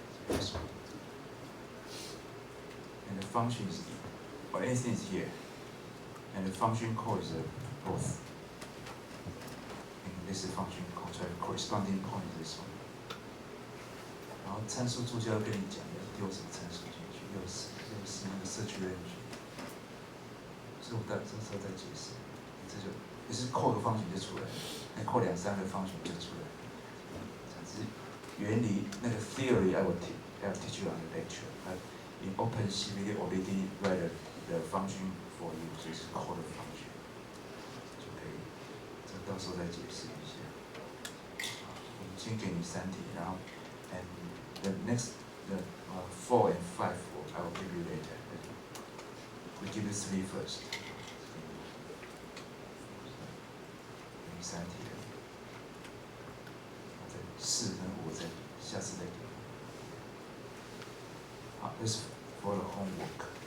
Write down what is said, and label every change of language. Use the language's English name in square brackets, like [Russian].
[English] Okay. This one. And the function is, or anything is here, and the function code is both. And this is function code, so the corresponding point is this one. [Chinese] 然后参数助教跟你讲要丢什么参数进去，又是那个 search range， 所以我到这时候再解释，这就是code 的方程就出来了，那code 2-3个方程就出来了。只是原理那个 [English] theory I will teach you on the lecture. In OpenCV, they already write the function for you, 就是 call the function， 就可以。 [Chinese] 这到时候再解释一下。我们先给你3题，然后 [English] and the next 4 and 5 I will give you later. We give you 3 first. [Chinese] 给你3题了，再4跟5再下次再给。好，这是 [English] for the homework.